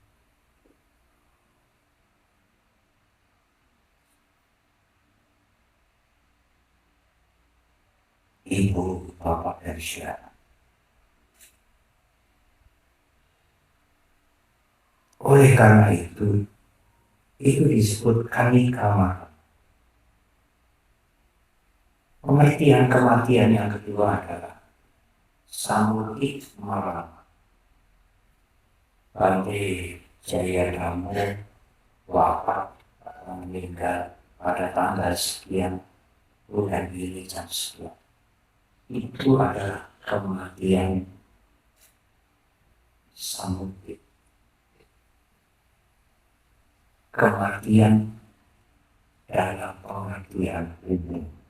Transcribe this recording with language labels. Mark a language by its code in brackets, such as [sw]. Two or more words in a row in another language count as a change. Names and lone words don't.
[id] Ibu, bapak, dan saudara. Oleh karena itu disebut [pi] kamika marana. [id] Pengertian kematian yang kedua adalah [pi] samudit marana. [id] Bante Jayadamo wafat atau meninggal pada tanggal sekian bulan ini jam sekian. Itu adalah kematian samudit. Kematian dalam pengertian umum.